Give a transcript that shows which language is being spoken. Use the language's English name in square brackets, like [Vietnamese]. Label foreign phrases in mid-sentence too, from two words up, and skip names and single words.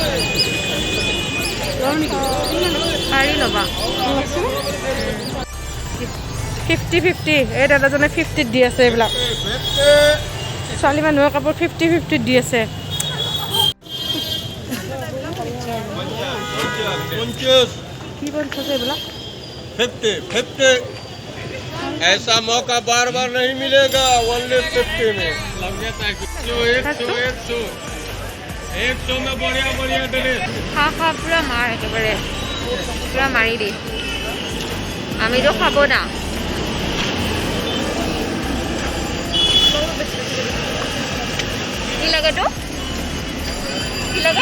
[Assamese] পাৰি ল'বা 50-50 এই দাদাজনে 50 দি আছে এইবিলাক ছোৱালী মানুহৰ কাপোৰ 50-50 দি আছে কি বলছে এইবিলাক [Hindi] 50 ऐसा मौका बार बार नहीं मिलेगा ओनली 50 में 100 में बढ़िया ड्रेस [Assamese] খা পুৰা মাৰ একেবাৰে পুৰা মাৰি দি আমিতো খাব না কি লাগে তো কি লাগে